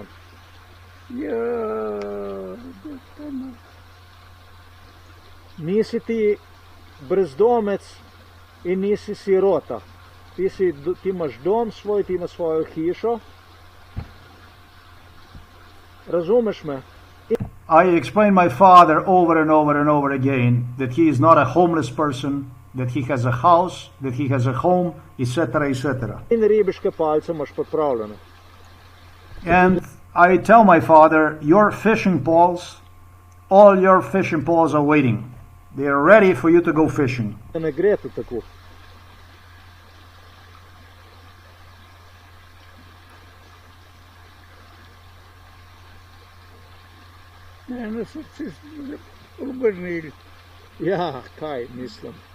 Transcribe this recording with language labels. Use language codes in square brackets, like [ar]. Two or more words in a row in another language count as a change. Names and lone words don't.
[sl] Ja, Nisi ti brezdomec in nisi sirota. Ti imaš dom svoj, ti imaš svojo hišo. Razumeš me? [en] I explained my father over and over and over again that he is not a homeless person, that he has a house, that he has a home, etc., etc. [sl] In ribiške palce imaš pripravljene. [en] And I tell my father, your fishing poles, all your fishing poles are waiting. They are ready for you to go fishing. [sl] Ne gre to tako. ne, na srce smo obrnili. Ja, kaj mislim.